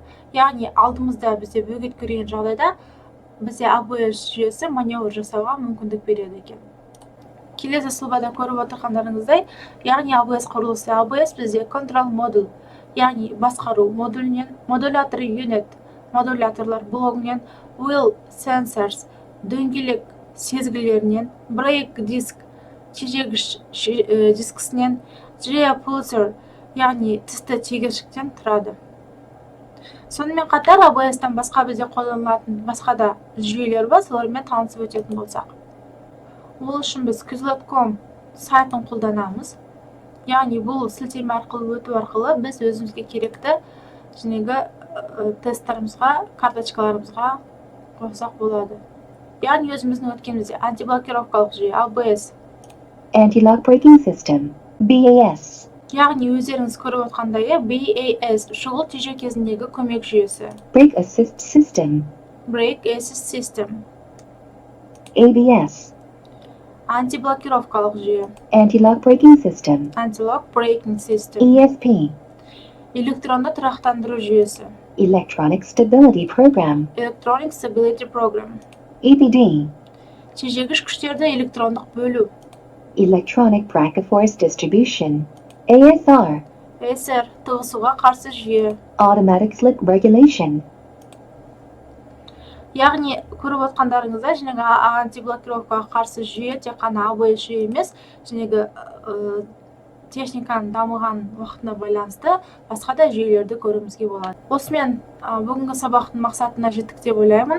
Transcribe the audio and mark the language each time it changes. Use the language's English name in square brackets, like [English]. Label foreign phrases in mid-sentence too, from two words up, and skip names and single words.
[Kazakh] Яғни алдымызда бізде бөгет көрген жағдайда бізде ABS жүйесі маневр жасауға мүмкіндік береді екен. Келесі сұлбада көріп отырғандарыңыздай, яғни ABS құрылысы. ABS бізде [English] control module, [Kazakh] яғни басқару модулінен, модулятор unit, модуляторлар блогінен, [English] wheel sensors, [Kazakh] дөңгелек сезгілерінен, [English] brake disk, [Kazakh] тежегіш дискісінен, [English] gear pulser, [Kazakh] яғни тісті тегершіктен тұрады. Сонымен қатар ABS-тан басқа бізде қолданылатын басқа да жүйелер бар, солармен танысып өтетін болсақ. Ол үшін біз Quizlet.com сайтын қолданамыз. Яғни бұл сілтеме арқылы өту арқылы біз өзімізге керекті тесттарымызға, карточкаларымызға қосақ болады. Яғни өзіміздің өткенімізде антиблокировкалық жүйе ABS, [English] Anti-lock braking system, BAS. [Kazakh] Яғни өздеріңіз көріп отқандай BAS шұғыл тежеу кезіндегі көмек жүйесі. [English] Brake assist system, Brake assist system, ABS. [Kazakh] антиблокировкалық жүйе. [English] Anti-lock braking system, Anti-lock braking system, ESP. [Kazakh] электронды тұрақтандыру жүйесі. [English] Electronic stability program, Electronic Stability Program, EPD. [Kazakh] тежегіш күштерді электрондық бөлу. [English] Electronic brake force distribution, ASR. [Kazakh] ASR тығысуға қарсы жүйе. [English] Automatic slip regulation, [Kazakh] Яғни көріп отқандарыңызда жаңағы антиблокировкаға қарсы жүйе тек қана ABS жүйе емес, жаңағы техниканың дамыған уақытына байланысты басқа да жүйелерді көруімізге болады. Осымен бүгінгі сабақтың мақсатына жеттік деп ойлаймын.